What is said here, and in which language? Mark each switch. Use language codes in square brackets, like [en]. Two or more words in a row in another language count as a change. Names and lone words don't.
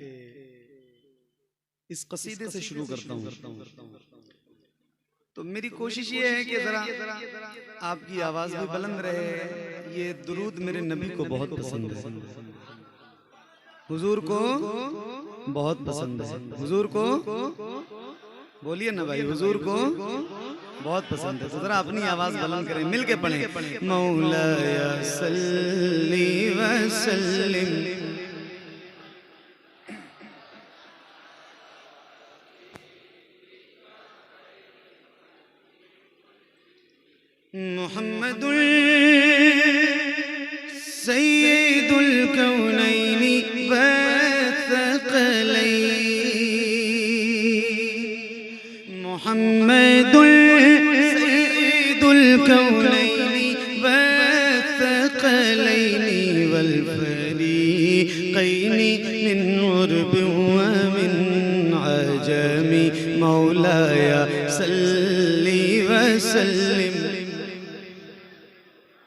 [hi] इस कसीदे से शुरू करता हूँ तो मेरी कोशिश ये है कि जरा आपकी आवाज भी बुलंद रहे। ये दुरूद मेरे नबी को बहुत पसंद है हुजूर को बहुत पसंद है हुजूर को बोलिए ना भाई हुजूर को बहुत पसंद है तो जरा अपनी आवाज बुलंद करें मिल के पढ़ें [ar] مولاي صل وسلم محمد سيد الكونين والثقلين محمد سيد الكونين والثقلين والفريقين من عرب ومن عجم مولاي صل وسلم